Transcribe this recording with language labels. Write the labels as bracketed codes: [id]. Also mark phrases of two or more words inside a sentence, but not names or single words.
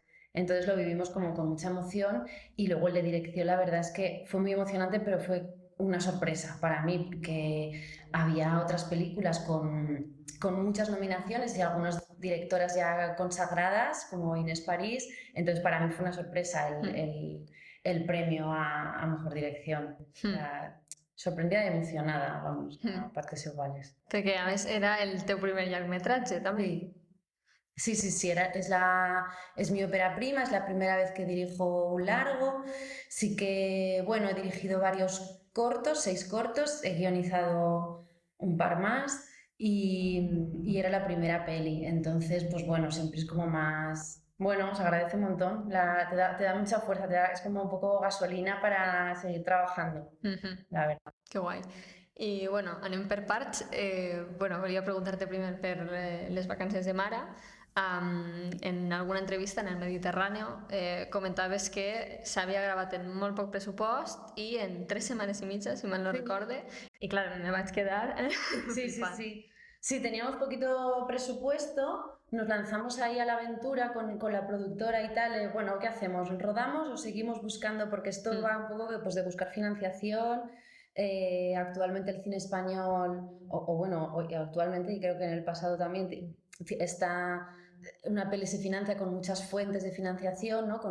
[es] Entonces lo vivimos como con mucha emoción y luego el de dirección la verdad es que fue muy emocionante, pero fue una sorpresa para mí, que había otras películas con muchas nominaciones y algunas directoras ya consagradas, como Inés París, entonces para mí fue una sorpresa el premio a Mejor Dirección. O sea, sorprendida y emocionada, vamos, a partes iguales. [ca] Perquè, a més, era el teu primer llargmetratge, també. [es] Sí, es mi ópera prima, es la primera vez que dirijo un largo. Sí que, bueno, he dirigido varios cortos, 6 cortos, he guionizado un par más y era la primera peli. Entonces, pues bueno, siempre es como más... Bueno, se agradece un montón, te da mucha fuerza, es como un poco gasolina para seguir trabajando, la verdad. [ca] Que guai. I, bueno, anem per parts. Bueno, volia preguntar-te primer per les vacances de mare. En alguna entrevista en el Mediterráneo comentaves que s'havia gravat en molt poc pressupost i en 3 setmanes i mitja, si mal no recorde, i clar, me vaig quedar [es] Sí. Sí, teníamos poquito presupuesto, nos lanzamos ahí a la aventura con la productora y tal. Bueno, ¿qué hacemos? ¿Rodamos o seguimos buscando? Porque esto va un poco pues, de buscar financiación. Actualmente el cine español, actualmente, y creo que en el pasado también, una peli se financia con muchas fuentes de financiación, ¿no?